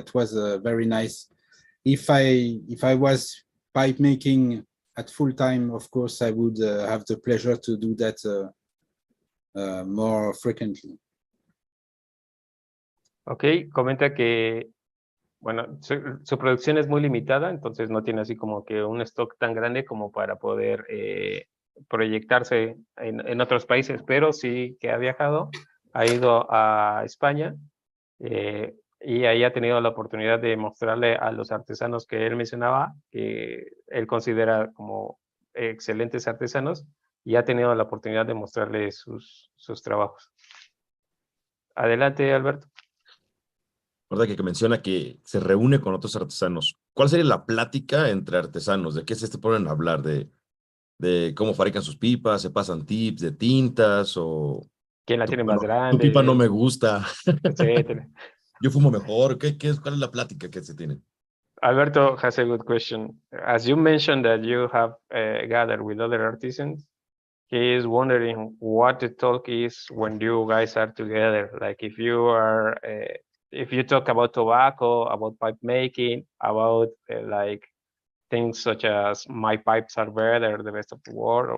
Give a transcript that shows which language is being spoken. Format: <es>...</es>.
<en>That was very nice. If I was pipe making at full time, of course, I would have the pleasure to do that more frequently.</en> <es>Ok, comenta que, bueno, su producción es muy limitada, entonces no tiene así como que un stock tan grande como para poder proyectarse en otros países, pero sí que ha viajado, ha ido a España y ahí ha tenido la oportunidad de mostrarle a los artesanos que él mencionaba, que él considera como excelentes artesanos, y ha tenido la oportunidad de mostrarle sus trabajos. Adelante, Alberto. ¿Verdad que menciona que se reúne con otros artesanos? ¿Cuál sería la plática entre artesanos? ¿De qué se ponen a hablar? ¿De cómo fabrican sus pipas? ¿Se pasan tips de tintas? ¿O ¿Quién la tiene más tu grande? pipa no me gusta? Etcétera. Yo fumo mejor. ¿Cuál es la plática que se tiene?</es> <en>Alberto has a good question. As you mentioned that you have gathered with other artisans, he is wondering what the talk is when you guys are together. Like if you talk about tobacco, about pipe making, about like things such as my pipes are better, the best of the world.</en>